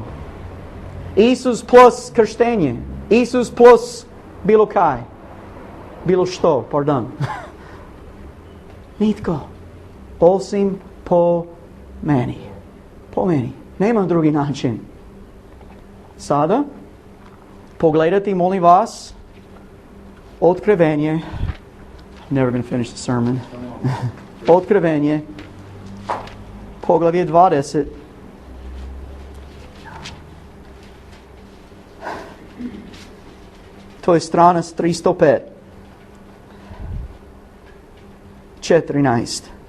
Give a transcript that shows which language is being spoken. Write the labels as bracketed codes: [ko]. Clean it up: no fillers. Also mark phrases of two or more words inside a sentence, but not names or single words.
[hr] Isus plus krštenje, Isus plus bilo kaj, bilo što, pardon. Nitko. Osim po meni. Po meni. Nema drugi način. Sada, pogledajte, molim vas, Otkrivenje. [en] Never gonna finish the sermon. [hr] Otkrivenje. Poglavlje 20. To je strana 305. 14.